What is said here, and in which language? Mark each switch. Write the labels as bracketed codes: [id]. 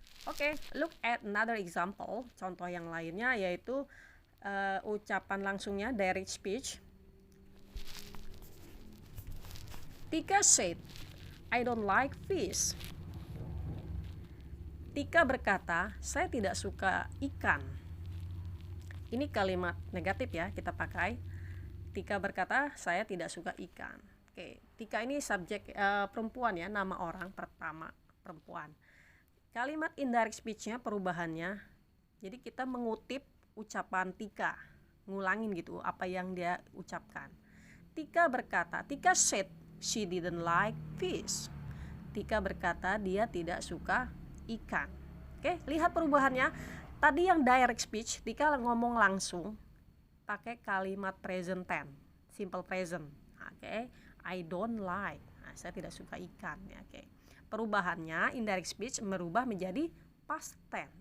[en] Oke, look at another example. [id] Contoh yang lainnya yaitu ucapan langsungnya, direct speech. [en] Tika said, I don't like fish. [id] Tika berkata, saya tidak suka ikan. Ini kalimat negatif ya, kita pakai. Tika berkata, saya tidak suka ikan. Oke, Tika ini subjek perempuan ya, nama orang pertama perempuan. Kalimat indirect speech-nya perubahannya, jadi kita mengutip ucapan Tika, ngulangin gitu apa yang dia ucapkan. Tika berkata, [en] Tika said she didn't like fish. [id] Tika berkata dia tidak suka ikan. Oke, lihat perubahannya. Tadi yang direct speech, Tika ngomong langsung pakai kalimat present tense, simple present. [en] Oke, I don't like. [id] Nah, saya tidak suka ikan. Oke. Perubahannya indirect speech merubah menjadi past tense.